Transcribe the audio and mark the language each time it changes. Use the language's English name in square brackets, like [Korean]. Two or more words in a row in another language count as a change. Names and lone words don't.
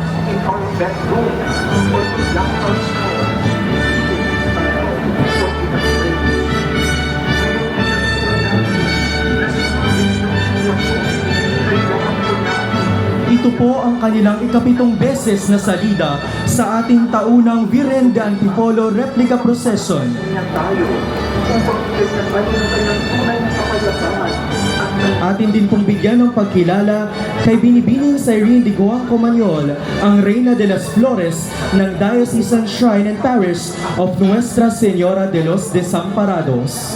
[Filipino] Ito po ang kanilang ika-7 beses na salida sa ating taunang Birhen de Antipolo Replica Procession. Atin din pong bigyan ng pagkilala kay Binibining Cyrene de Guangco Maniol, ang [Spanish] Reyna de las Flores [Filipino] ng Diocesan Shrine and Parish of Nuestra Señora de los Desamparados.